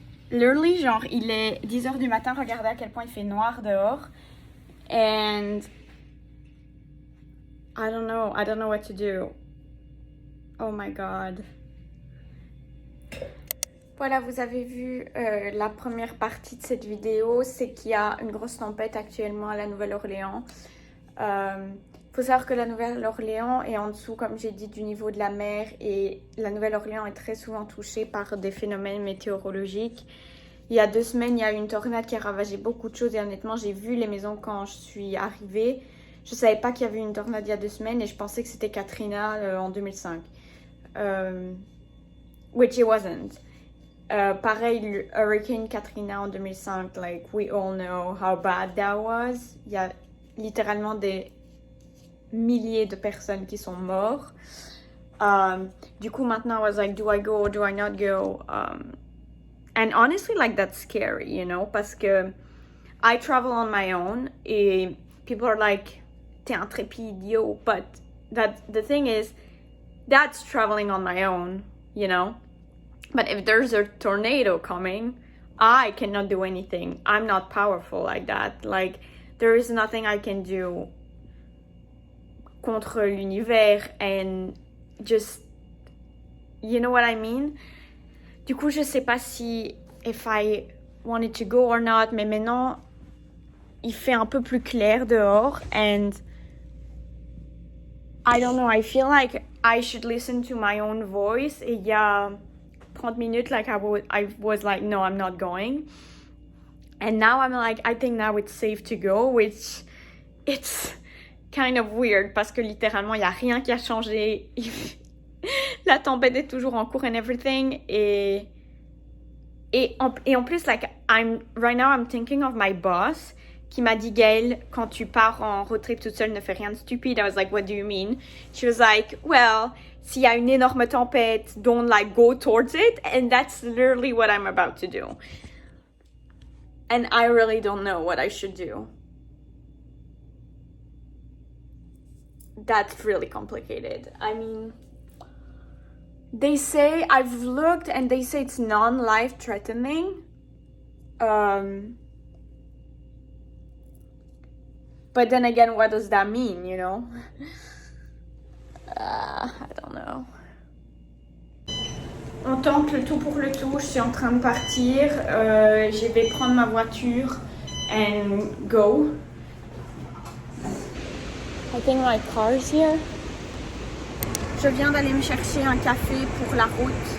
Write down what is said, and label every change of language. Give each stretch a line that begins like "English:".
French: Literally, genre, il est 10h du matin, regardez à quel point il fait noir dehors.
English: And I don't know what to do. Oh my god.
French: Voilà, vous avez vu la première partie de cette vidéo, c'est qu'il y a une grosse tempête actuellement à la Nouvelle-Orléans. Faut savoir que la Nouvelle-Orléans est en dessous, comme j'ai dit, du niveau de la mer, et la Nouvelle-Orléans est très souvent touchée par des phénomènes météorologiques. Il y a 2 semaines, il y a eu une tornade qui a ravagé beaucoup de choses et honnêtement, j'ai vu les maisons quand je suis arrivée. Je ne savais pas qu'il y avait une tornade il y a 2 semaines et je pensais que c'était Katrina en 2005.
English: Which it wasn't. Pareil, Hurricane Katrina en 2005, like we all know how bad that was.
French: Il y a littéralement des milliers de personnes qui sont mortes. Du coup, maintenant,
English: I was like, do I go or do I not go? And honestly, like, that's scary, you know,
French: parce que
English: I travel on my own
French: et
English: people are like,
French: t'es intrépide, yo,
English: but the thing is, that's traveling on my own, you know? But if there's a tornado coming, I cannot do anything. I'm not powerful like that. Like, there is nothing I can do
French: contre l'univers
English: and just, you know what I mean?
French: Du coup, je sais pas si
English: if I wanted to go or not,
French: mais maintenant, il fait un peu plus clair dehors
English: and I don't know, I feel like I should listen to my own voice.
French: Et il y a 30 minutes,
English: like I was like, no, I'm not going. And now I'm like, I think now it's safe to go, which it's kind of weird
French: parce que littéralement, il n'y a rien qui a changé. La tempête est toujours en cours
English: and everything.
French: Et en plus,
English: like, right now, I'm thinking of my boss
French: qui m'a dit, Gaëlle, quand tu pars en road trip toute seule, ne fais rien de stupide.
English: I was like, what do you mean? She was like, well,
French: s'il y a une énorme tempête,
English: don't like go towards it. And that's literally what I'm about to do. And I really don't know what I should do. That's really complicated. I mean, they say, I've looked and they say it's non-life threatening. But then again, what does that mean, you know? I don't know.
French: On tente le tout pour le tout. Je suis en train de partir. Je vais prendre ma voiture
English: and go. I think my car is here.
French: Je viens d'aller me chercher un café pour la route.